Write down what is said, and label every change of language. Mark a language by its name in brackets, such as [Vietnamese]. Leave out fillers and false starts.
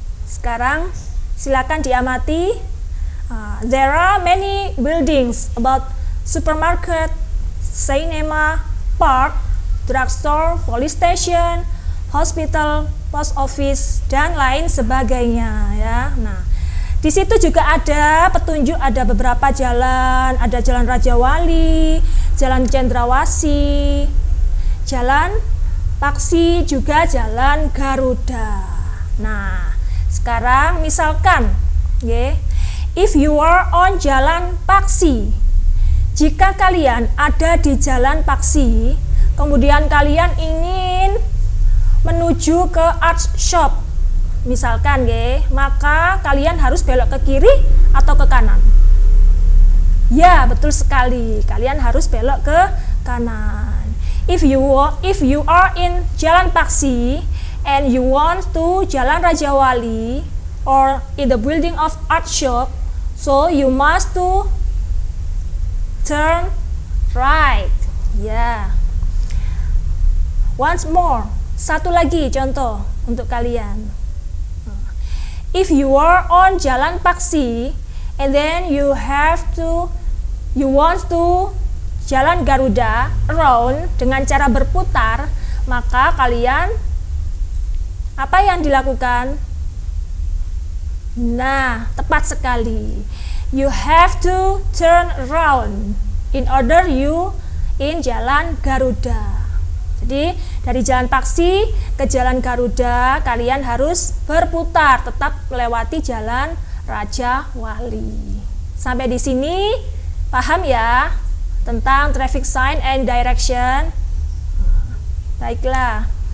[Indonesian] Sekarang silakan diamati. [English] There are many buildings about supermarket, cinema, park, drugstore, police station, hospital, post office, [Indonesian] dan lain sebagainya, ya. Nah, di situ juga ada petunjuk, ada beberapa jalan, ada Jalan Raja Wali, Jalan Cendrawasih, Jalan Paksi, juga Jalan Garuda. Nah, sekarang misalkan, [English] if you are on Jalan Paksi, [Indonesian] jika kalian ada di Jalan Paksi, kemudian kalian ingin menuju ke art shop, misalkan, maka kalian harus belok ke kiri atau ke kanan? Ya, betul sekali. Kalian harus belok ke kanan. [English] If you are in Jalan Paksi and you want to Jalan Raja Wali or in the building of art shop, so you must to turn right. Ya. Once more. [Indonesian] Satu lagi contoh untuk kalian. [English] If you are on Jalan Paksi and then you want to Jalan Garuda around [Indonesian] dengan cara berputar, maka kalian apa yang dilakukan? Nah, tepat sekali. [English] You have to turn around in order you in Jalan Garuda. [Indonesian] Jadi dari Jalan Paksi ke Jalan Garuda kalian harus berputar, tetap melewati Jalan Raja Wali. Sampai di sini paham ya tentang [English] traffic sign and direction? [Indonesian] Baiklah.